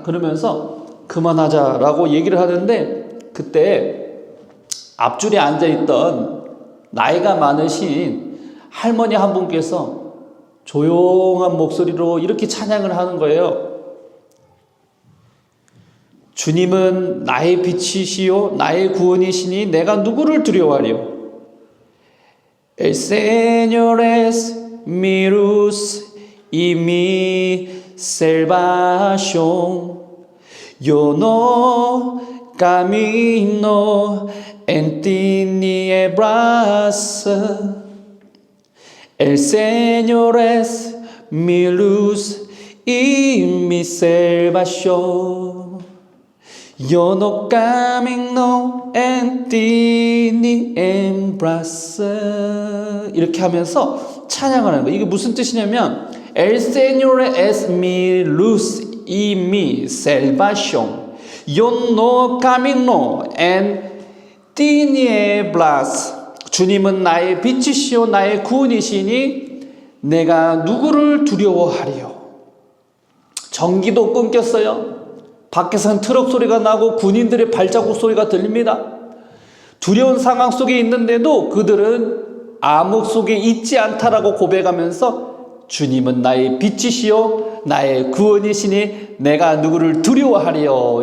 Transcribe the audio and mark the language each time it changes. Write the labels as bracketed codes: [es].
[ko] 그러면서 그만하자라고 얘기를 하는데 그때 앞줄에 앉아있던 나이가 많으신 할머니 한 분께서 조용한 목소리로 이렇게 찬양을 하는 거예요. 주님은 나의 빛이시요 나의 구원이시니 내가 누구를 두려워하리요. [es] El Señor es mi luz y mi salvación. Yo no camino en tinieblas. El Señor es mi luz y mi salvación. Yo no camino en tinieblas. [ko] 이렇게 하면서 찬양을 하는 거예요. 이게 무슨 뜻이냐면 [es] El Señor es mi luz y mi salvación. Yo no camino en tinieblas. [ko] 주님은 나의 빛이시요 나의 구원이시니 내가 누구를 두려워하리요. 전기도 끊겼어요. 밖에서는 트럭 소리가 나고 군인들의 발자국 소리가 들립니다. 두려운 상황 속에 있는데도 그들은 암흑 속에 있지 않다라고 고백하면서 주님은 나의 빛이시요 나의 구원이시니 내가 누구를 두려워하리요.